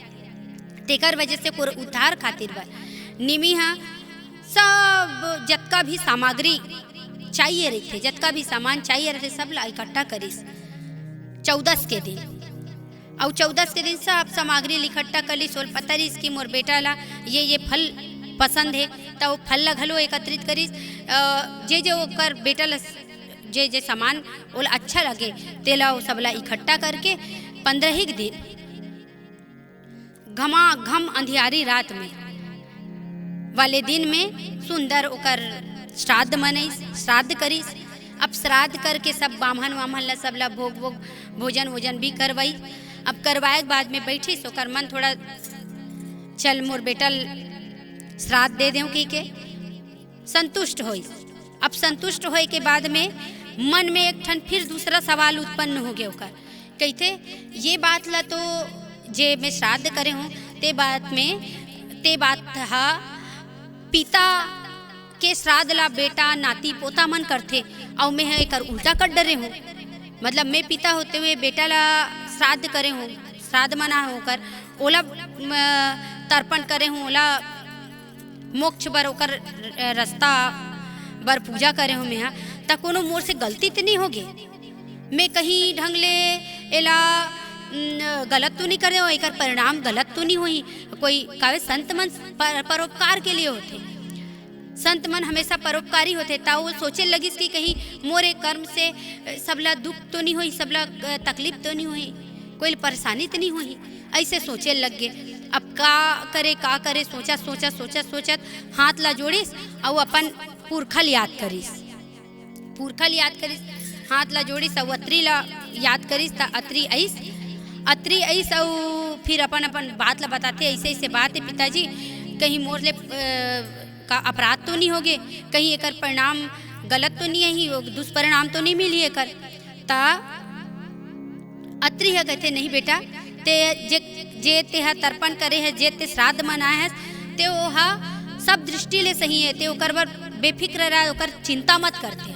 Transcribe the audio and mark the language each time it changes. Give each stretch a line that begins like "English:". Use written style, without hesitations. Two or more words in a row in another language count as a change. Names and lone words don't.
Chhattisgarhi: तेकर वजह से पूरा उद्धार खातिर बा निमी हा सब जतका भी सामग्री चाहिए रहते, जतका भी सामान चाहिए रहते सब ला इकट्ठा करिस 14 के दिन, और 14 के दिन सब सामग्री इकट्ठा कर ली। सोल पता रही कि मोर बेटा ला ये फल पसंद है तो वो फल ला घलो एकत्रित करिस, जे ओकर बेटा ला जे सामान ओला अच्छा लगे तेला वो सबला इकट्ठा करके 15 दिन घमाघम अंधियारी रात में वाले दिन में सुंदर ओकर श्राद्ध मनईस, श्राद्ध करिस। अब श्राद्ध करके सब बामहन वामहन ला सबला भोजन वोजन भी करवाई। अब करवाए के बाद में बैठिस, ओकर मन थोड़ा चल मोर बेटा श्राद्ध दे दें के संतुष्ट होइस। अब संतुष्ट होए के बाद में मन में एक ठन फिर दूसरा सवाल उत्पन्न हो गया ओकर, कहते ये बात ला तो जे मैं श्राद्ध करे हूँ ते बात हा पिता के श्राद्ध ला बेटा नाती पोता मन करते और मैं एक उल्टा कर डरे हूँ, मतलब मैं पिता होते हुए बेटा ला श्राद्ध करे हूँ, श्राद्ध मना होकर ओला तर्पण करे हूँ, ओला मोक्ष बर ओकर रास्ता बर पूजा करे हूँ मैं ता कोनो मोर से गलती तो नहीं होगी, मैं कहीं ढंग ले एला गलत तो नहीं कर रहे हो, एक परिणाम गलत तो नहीं हुई। कोई कावे संत मन परोपकार के लिए होते, संत मन हमेशा परोपकारी होते, ता वो सोचे लगिस कि कहीं मोरे कर्म से सबला दुख तो नहीं हुई, सबला तकलीफ तो नहीं हुई, कोई परेशानी तो नहीं हुई, ऐसे सोचे लग गए। अब का करे सोचत हाथ ला जोड़िस और अपन पुरखल याद करिस, हाथ ला जोड़िस और अत्री ला याद करिस ता अत्री ऐस और फिर अपन बात ला बताते, ऐसे बात है पिताजी, कहीं मोर ले का अपराध तो नहीं होगे, कहीं एकर परिणाम गलत तो नहीं है, दुष्परिणाम तो नहीं मिली एकर। ता अत्री है कहते नहीं बेटा, ते जे तेहा तर्पण करे है, जे ते श्राद्ध मनाए है ते ओहा सब दृष्टि ले सही है, ते ओकर बर बेफिक्र रहा, ओकर चिंता मत करते।